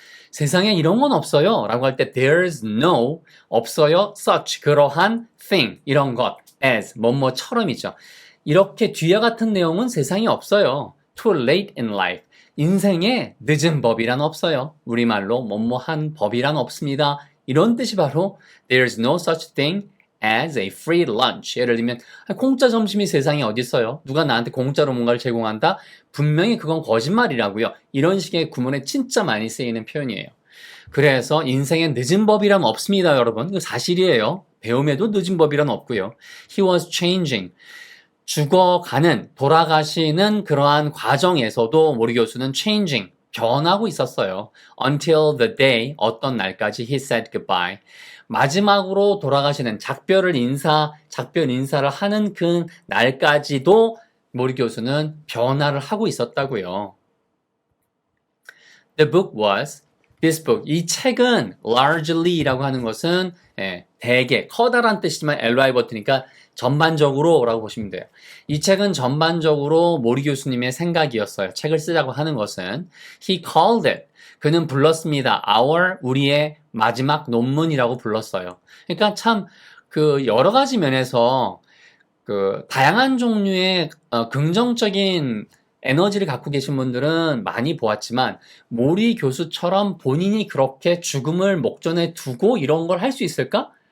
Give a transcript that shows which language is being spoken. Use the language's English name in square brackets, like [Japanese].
[Korean] 세상에 이런 건 없어요 라고 할 때 [English] there's no, [Korean] 없어요, such, 그러한 thing, 이런 것, as, 뭐뭐처럼이죠. 이렇게 뒤와 같은 내용은 세상에 없어요. [English] too late in life, [Korean] 인생에 늦은 법이란 없어요. 우리말로 뭐뭐한 법이란 없습니다. 이런 뜻이 바로 [English] there's no such thing as a free lunch. [Korean] 예를 들면 공짜 점심이 세상에 어디 있어요? 누가 나한테 공짜로 뭔가를 제공한다? 분명히 그건 거짓말이라고요. 이런 식의 구문에 진짜 많이 쓰이는 표현이에요. 그래서 인생에 늦은 법이란 없습니다, 여러분. 이거 사실이에요. 배움에도 늦은 법이란 없고요. [English] He was changing. [Korean] 죽어가는, 돌아가시는 그러한 과정에서도 모리 교수는 changing, 변하고 있었어요. [English] Until the day, [Korean] 어떤 날까지 [English] he said goodbye. [Korean] 마지막으로 돌아가시는 작별 인사를 하는 그 날까지도 모리 교수는 변화를 하고 있었다고요. [English] The book was, this book, [Korean] 이 책은 largely라고 하는 것은 대개, 커다란 뜻이지만 ly 버튼이니까 전반적으로 라고 보시면 돼요. 이 책은 전반적으로 모리 교수님의 생각이었어요. 책을 쓰자고 하는 것은. [English] He called it, [Korean] 그는 불렀습니다. 우리의 마지막 논문이라고 불렀어요. 그러니까 참 여러 가지 면에서 다양한 종류의 긍정적인 에너지를 갖고 계신 분들은 많이 보았지만 모리 교수처럼 본인이 그렇게 죽음을 목전에 두고 이런 걸 할 수 있을까?